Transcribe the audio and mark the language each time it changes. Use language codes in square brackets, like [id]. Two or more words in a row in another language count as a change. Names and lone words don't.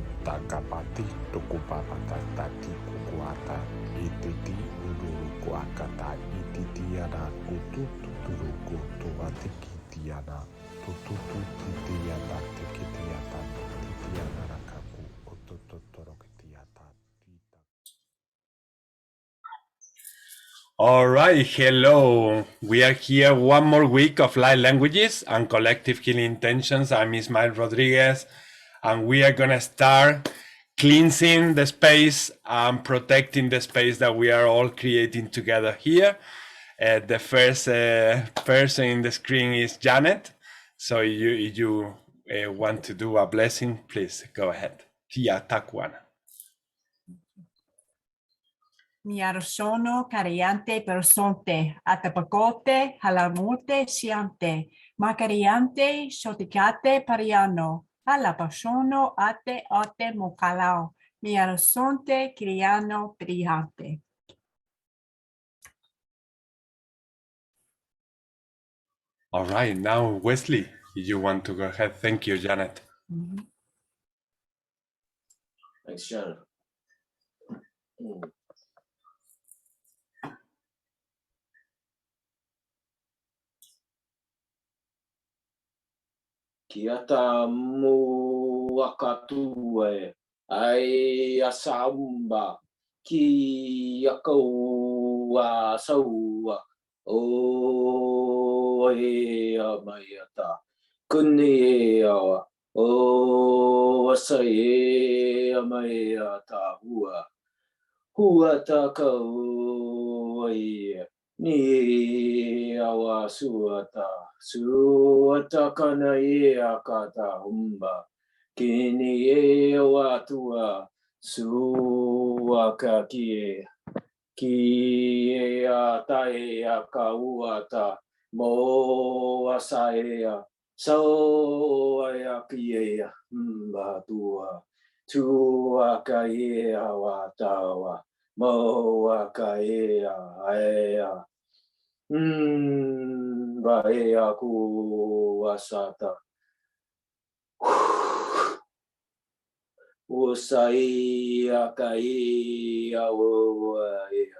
[en] takapati tukupapatati kukuata ititi ururukuakata ititiana utututuruku tuatikitiana tutututitiana tikitiata titiana rakaku utututorokitiata. All right, hello. We are here one more week of light languages and collective healing intentions. I'm Ismael Rodriguez, and we are gonna start cleansing the space and protecting the space that we are all creating together here. The first person in the screen is Janet. So you want to do a blessing, please go ahead. Tia Takwana. Mi arsono cariante personte, atapacote, halamute siante, macariante, soticate pariano, alapasono ate mocalao, mi arsonte criano brillante. All right, now Wesley, you want to go ahead. Thank you, Janet. Thanks, Janet. Kiata muakatue ai asaumba ki akaua saua o e maiata kuni awa o asai maiata hua takau ni awa suata kana kata humba kini awa tua suaka ki tae kauata mo asaea so aya humba tua kai awa tawa Moa kaea aea. Baea ku wasata. Usaia kaia oaea.